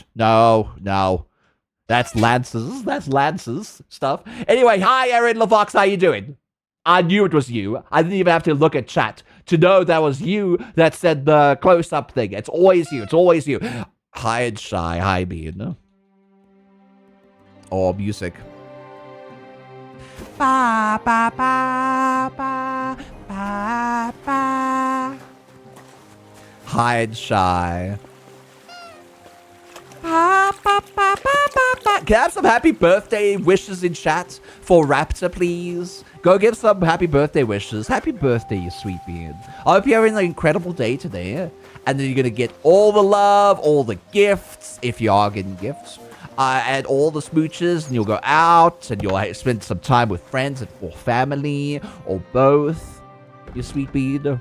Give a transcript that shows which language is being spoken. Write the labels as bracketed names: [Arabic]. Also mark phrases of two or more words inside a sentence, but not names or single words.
[English] No, no. That's lances. That's lances stuff. Anyway, hi, Erin LaVox. How you doing? I knew it was you. I didn't even have to look at chat to know that was you that said the close-up thing. It's always you. It's always you. Hi, and Shy. Hi, Bean. Or music. Ba, ba, ba, ba, ba, ba. Hide Shy. Ba, ba, ba, ba, ba, ba. Can I have some happy birthday wishes in chat for Raptor, please? Go give some happy birthday wishes. Happy birthday, you sweet bean. I hope you're having an incredible day today. And then you're going to get all the love, all the gifts, if you are getting gifts. And all the smooches, and you'll go out, and you'll spend some time with friends or family, or both, you sweet bean.